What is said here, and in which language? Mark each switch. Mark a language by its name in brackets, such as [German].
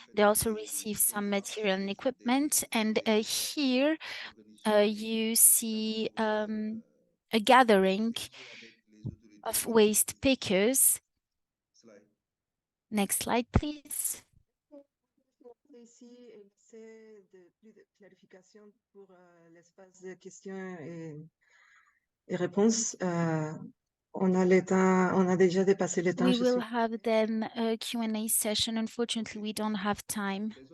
[English] They also receive some material and equipment. And here you see a gathering of waste pickers. Next slide, please. [French] Ici, c'est plus de clarification pour l'espace de questions et réponses. On a déjà dépassé le temps. [English] We will have then a Q&A session. Unfortunately, we don't have time.